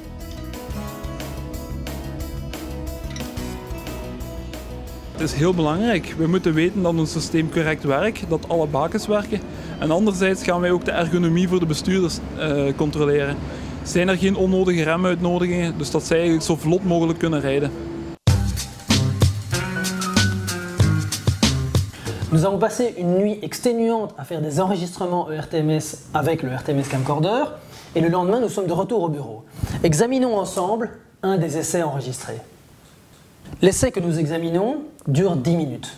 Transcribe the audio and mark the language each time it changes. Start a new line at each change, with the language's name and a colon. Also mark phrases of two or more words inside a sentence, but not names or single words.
Dutch: Het is heel belangrijk. We moeten weten dat ons systeem correct werkt, dat alle bakens werken. En anderzijds gaan wij ook de ergonomie voor de bestuurders controleren. Zijn er geen onnodige remuitnodigingen, dus dat zij eigenlijk zo vlot mogelijk kunnen rijden.
French: Nous avons passé une nuit exténuante à faire des enregistrements ERTMS avec le RTMS Camcorder et le lendemain nous sommes de retour au bureau. Examinons ensemble un des essais enregistrés. L'essai que nous examinons dure 10 minutes.